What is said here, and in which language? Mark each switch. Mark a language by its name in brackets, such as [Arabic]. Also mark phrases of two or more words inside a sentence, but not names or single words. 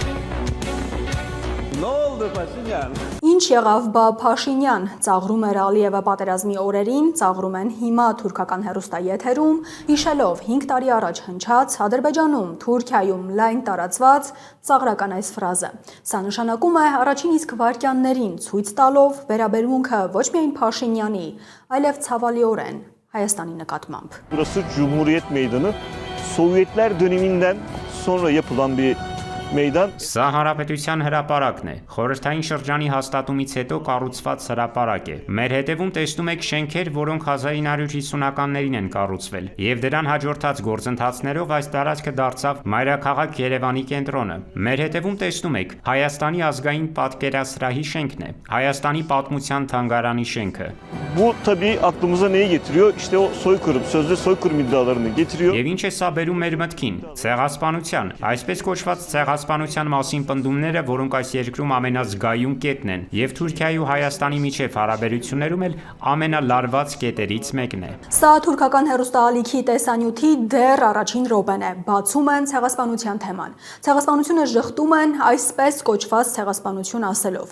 [Armenian] Ինչ եղավ բա Փաշինյան, ծաղրում էր Ալիևը պատերազմի օրերին, ծաղրում են հիմա թուրքական հեռուստաեթերում, հիշելով 5 տարի առաջ հնչած Ադրբեջանում, Թուրքիայում լայն տարածված ծաղրական այս ֆրազը։ Սա նշանակում է առաջին իսկ վայրկյաններին ցույց տալով վերաբերմունքը ոչ միայն Փաշինյանի, այլև ցավալիորեն Հայաստանի նկատմամբ։ [Turkish] Burası Cumhuriyet Meydanı. Sovyetler döneminden sonra yapılan bir meydan. [Armenian] Սա հանրապետության հրապարակն է։ Խորհրդային շրջանի հաստատումից հետո կառուցված հրապարակ է։ Մեր հետևում տեսնում եք շենքեր, որոնք 1950-ականներին են կառուցվել, եւ դրան հաջորդած գործընթացներով այս տարածքը դարձավ մայրաքաղաք Երևանի կենտրոնը։ Մեր հետևում տեսնում եք Հայաստանի ազգային պատկերասրահի շենքն է, Հայաստանի պատմության թանգարանի շենքը։ [Turkish] Bu tabii aklımıza neyi getiriyor? İşte o soykırım, sözde soykırım iddialarını getiriyor. [Armenian] Եվ ինչ է սա բերում մեր մտքին։ Ցեղասպանության, այսպես կոչված ցեղասպանության ցեղասպանության մասին պնդումները, որոնք այս երկրում ամենազգայուն կետն են, եւ Թուրքիայի ու Հայաստանի միջև հարաբերություններում էլ ամենալարված կետերից մեկն է։ Սա թուրքական հեռուստաալիքի տեսանյութի դեռ առաջին րոպեն է, բացում են ցեղասպանության թեման։ Ցեղասպանությունը ժխտում են այսպես կոչված ցեղասպանություն ասելով։